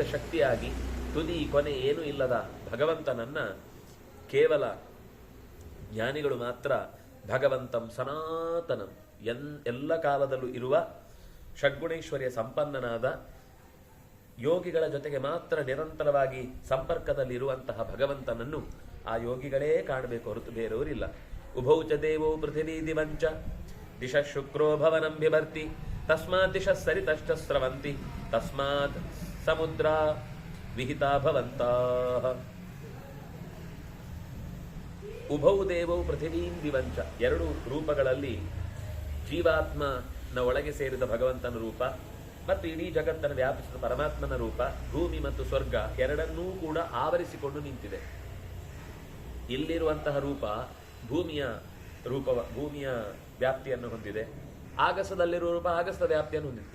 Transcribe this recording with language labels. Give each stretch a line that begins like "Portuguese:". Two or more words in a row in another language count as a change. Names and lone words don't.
Kannada: ಶಕ್ತಿಯಾಗಿ ತುದಿ ಕೊನೆ ಏನೂ ಇಲ್ಲದ ಭಗವಂತನನ್ನ ಕೇವಲ ಜ್ಞಾನಿಗಳು ಮಾತ್ರ
Sanskrit: ಭಗವಂತಂ ಸನಾತನಂ
Kannada: ಎಲ್ಲ ಕಾಲದಲ್ಲೂ ಇರುವ ಷಡ್ಗುಣೇಶ್ವರ್ಯ ಸಂಪನ್ನನಾದ ಯೋಗಿಗಳ ಜೊತೆಗೆ ಮಾತ್ರ ನಿರಂತರವಾಗಿ ಸಂಪರ್ಕದಲ್ಲಿರುವಂತಹ ಭಗವಂತನನ್ನು ಆ ಯೋಗಿಗಳೇ ಕಾಣಬೇಕು, ಹೊರತು ಬೇರೆಯವರಿಲ್ಲ.
Sanskrit: ಉಭೌ ಚ ದೇವೋ ಪೃಥಿವೀ ದಿವಂಚ ದಿಶ ಶುಕ್ರೋ ಭವನಂ ಬಿಭರ್ತಿ ತಸ್ಮಾತ್ ದಿಶ ಸರಿತಶ್ಚ ಸ್ರವಂತಿ ತಸ್ಮಾತ್ ಸಮುದ್ರ ವಿಹಿತಾ ಭವಂತಾಃ. ಉಭೌ ದೇವೌ ಪೃಥಿವೀಂ ದಿವಂಚ.
Kannada: ಎರಡು ರೂಪಗಳಲ್ಲಿ ಜೀವಾತ್ಮನ ಒಳಗೆ ಸೇರಿದ ಭಗವಂತನ ರೂಪ ಮತ್ತು ಇಡೀ ಜಗತ್ತನ್ನು ವ್ಯಾಪಿಸಿದ ಪರಮಾತ್ಮನ ರೂಪ, ಭೂಮಿ ಮತ್ತು ಸ್ವರ್ಗ ಎರಡನ್ನೂ ಕೂಡ ಆವರಿಸಿಕೊಂಡು ನಿಂತಿದೆ. ಇಲ್ಲಿರುವಂತಹ ರೂಪ ಭೂಮಿಯ ವ್ಯಾಪ್ತಿಯನ್ನು ಹೊಂದಿದೆ, ಆಗಸದಲ್ಲಿರುವ ರೂಪ ಆಗಸದ ವ್ಯಾಪ್ತಿಯನ್ನು ಹೊಂದಿದೆ.